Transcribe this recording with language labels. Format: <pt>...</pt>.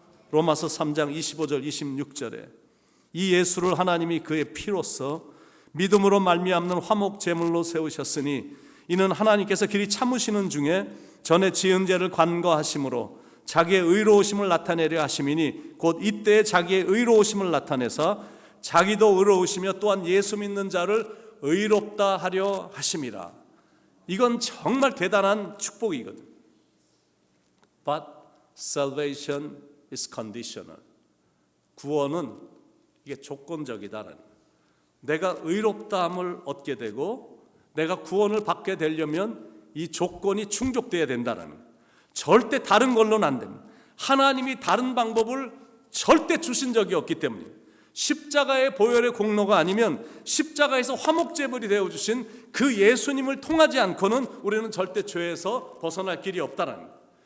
<ko>로마서 3장 25절 26절에 이 예수를 하나님이 그의 피로써 믿음으로 말미암는 화목 제물로 세우셨으니 이는 하나님께서 길이 참으시는 중에 전에 지은 죄를 관거하심으로 자기의 의로우심을 나타내려 하심이니 곧 이때에 자기의 의로우심을 나타내사 자기도 의로우시며 또한 예수 믿는 자를 의롭다 하려 하심이라. 이건 정말 대단한 축복이거든.</ko> <en>But salvation is conditional.</en> <ko>구원은 이게 조건적이다라는. 내가 의롭다함을 얻게 되고 내가 구원을 받게 되려면 이 조건이 충족돼야 된다라는. 절대 다른 걸로는 안 됩니다. 하나님이 다른 방법을 절대 주신 적이 없기 때문에 십자가의 보혈의 공로가 아니면 십자가에서 화목제물이 되어주신 그 예수님을 통하지 않고는 우리는 절대 죄에서 벗어날 길이 없다라는 거예요.</ko>